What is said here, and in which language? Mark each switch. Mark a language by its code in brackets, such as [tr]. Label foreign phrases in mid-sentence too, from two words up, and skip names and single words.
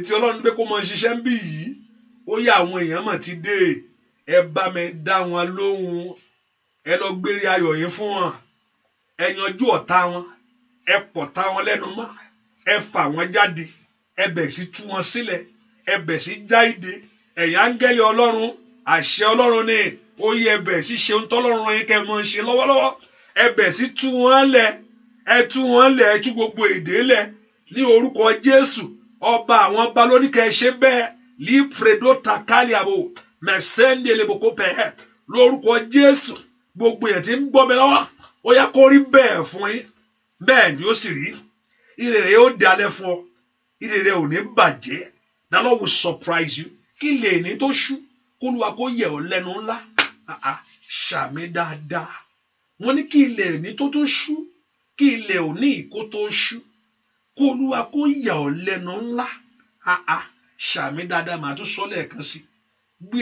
[yo] tí Ọlọ́run pé kó máa ṣiṣẹ́ ń bì yìí ó yẹ àwọn èèyàn mà ti dé ẹ bá mi dá wọn lóhùn ẹ lọ gbére ayọ̀ yín fún wọn ẹ yanjú ọ̀tá wọn ẹ pọ̀tá wọn lẹ́nu mọ́ ẹ fà wọ́n jáde ẹ bẹ̀ sí tú wọn sílẹ̀ ẹ bẹ̀ sí já ìdè ẹ̀yin áńgẹ́lì Ọlọ́run àṣẹ Ọlọ́run ni ó yẹ ẹ bẹ̀ sí ṣe ohun tọ́lọ́run yín kẹ́ mọ́ ṣe lọ́wọ́lọ́wọ́ ẹ bẹ̀ sí tú wọn lẹ̀ ẹ tú gbogbo èdè lẹ̀ ní orúkọ Jésù ọba àwọn ọba lóní kẹ́ ṣe bẹ́ẹ̀ lí predo takali abo mẹsẹ́ndé leboko pẹ̀ẹ́ lórúkọ Jésù gbogbo yẹn tí ń gbọ́ mi lọ́wọ́ ó yá kó rí bẹ́ẹ̀ fún yín bẹ́ẹ̀ ni ó sì rí ire rẹ̀ yóò dalẹ̀ fún ọ ire rẹ̀ ò ní bàjẹ́ [en] the Lord will surprise you [yo] kí lè ní tó ṣú kó Olúwa kó yẹ̀ ọ́ lẹ́nu ńlá ṣàmì dáadáa wọ́n ní kí ilẹ̀ ní tó tó ṣú kí ilẹ̀ òní kó tó ṣú kó Olúwa kó yà ọ́ lẹ́nu ńlá ṣàmì dáadáa màá tún sọ lẹ́ẹ̀kan sí gbé